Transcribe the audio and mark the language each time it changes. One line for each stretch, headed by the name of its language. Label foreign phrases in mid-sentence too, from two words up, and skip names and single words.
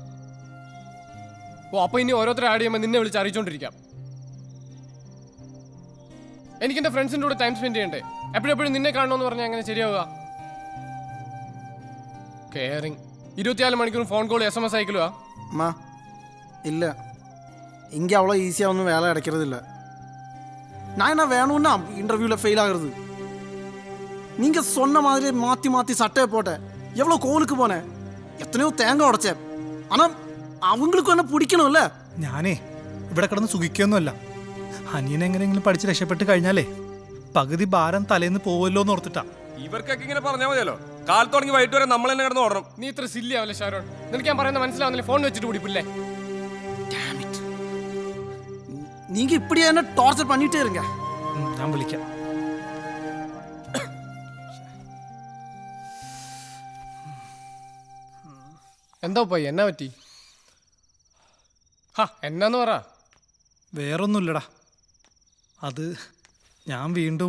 Malayalam: ഓ, അപ്പോൾ ഇനി ഓരോരുത്തരെ ആഡ് ചെയ്യുമ്പോൾ നിന്നെ വിളിച്ച് അറിയിച്ചോണ്ടിരിക്കാം. എനിക്ക് എൻ്റെ ഫ്രണ്ട്സിൻ്റെ കൂടെ ടൈം സ്പെൻഡ് ചെയ്യണ്ടേ? എപ്പോഴെപ്പോഴും നിന്നെ കാണണമെന്ന് പറഞ്ഞാൽ അങ്ങനെ ശരിയാവുക? കെയറിങ് 24 മണിക്കൂർ
English: phone call SMS
Malayalam: അയക്കലുവാ?
Tamil: அம்மா இல்லை, இங்கே அவ்வளோ
English: ஈஸியாக
Tamil: ஒன்றும் வேலை கிடைக்கிறது இல்லை. நான் என்ன வேணும்னா இன்டர்வியூவில் ஃபெயில் ஆகுறது. நீங்கள் சொன்ன மாதிரி மாற்றி மாற்றி சட்டையை போட்டேன், எவ்வளோ கோலுக்கு போனேன், எத்தனையோ தேங்காய் உடைச்சேன். ஆனால் அவங்களுக்கும் என்ன பிடிக்கணும்ல.
Malayalam: ഞാനേ ഇവിടെ കിടന്ന് സുഖിക്കൊന്നുമല്ല. അനിയനെ എങ്ങനെയെങ്കിലും പഠിച്ച് രക്ഷപ്പെട്ട് കഴിഞ്ഞാലേ പകുതി ഭാരം തലേന്ന് പോവല്ലോ എന്ന് ഓർത്തിട്ടാ. ഇവർക്കൊക്കെ ഇങ്ങനെ പറഞ്ഞാൽ മതിയല്ലോ. കാലത്ത് തുടങ്ങി വൈകിട്ട് വരെ നമ്മൾ തന്നെ കിടന്ന് ഓടണം. നീ ഇത്ര സില്ലി ആവല്ലേ ഷാരോൺ? നിനക്ക് ഞാൻ പറയുന്നത് മനസ്സിലാവുന്നില്ല? ഫോൺ വെച്ചിട്ട് പിടിപ്പില്ലേ?
Tamil: நீங்கள் இப்படியே என்ன டார்ச்சர் பண்ணிகிட்டே இருங்க.
Malayalam: ഞാൻ വിളിക്കാം. എന്താ പോയി? എന്നാ പറ്റി? ഹാ, എന്നാന്ന് പറ. വേറൊന്നുമില്ലടാ, അത് ഞാൻ വീണ്ടും